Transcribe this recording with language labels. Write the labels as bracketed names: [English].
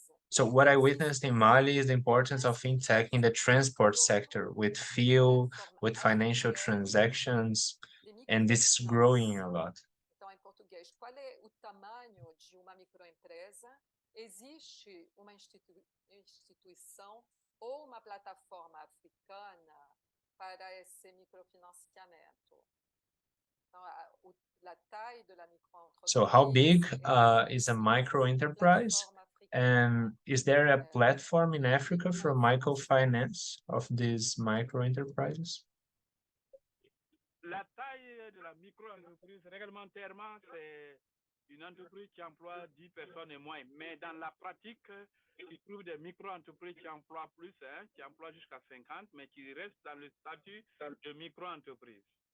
[English] So what I witnessed in Mali is the importance of fintech in the transport sector with fuel, with financial transactions, and this is growing a lot. [Portuguese] Então, em português, qual é o tamanho de uma microempresa? Existe uma instituição ou uma plataforma africana para esse microfinanciamento? [French] Então, la taille de la microentreprise. [English] So how big is a micro enterprise? And is there a platform in Africa for microfinance of these micro enterprises? [French] La taille de la micro-entreprise, réglementairement, c'est une entreprise qui emploie 10 personnes et moins. Mais dans la pratique, tu trouves des micro-entreprises qui emploient plus, qui emploient jusqu'à 50, mais qui restent dans le statut de micro-entreprise.